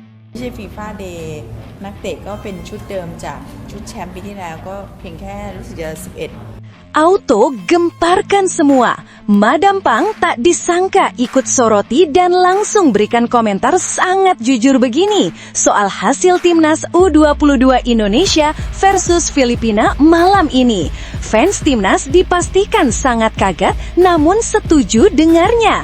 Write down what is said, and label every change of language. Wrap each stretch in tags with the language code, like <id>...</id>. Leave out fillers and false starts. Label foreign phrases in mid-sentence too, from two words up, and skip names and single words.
<th>ไม่ใช่ฟีฟ่าเดย์นักเตะก็เป็นชุดเดิมจากชุดแชมป์ปีที่แล้วก็เพียงแค่รู้สึกจะ11</th> <id>Auto gemparkan semua. Madam Pang tak disangka ikut soroti dan langsung berikan komentar sangat jujur begini soal hasil timnas U22 Indonesia versus Filipina malam ini. Fans timnas dipastikan sangat kaget namun setuju dengarnya.</id>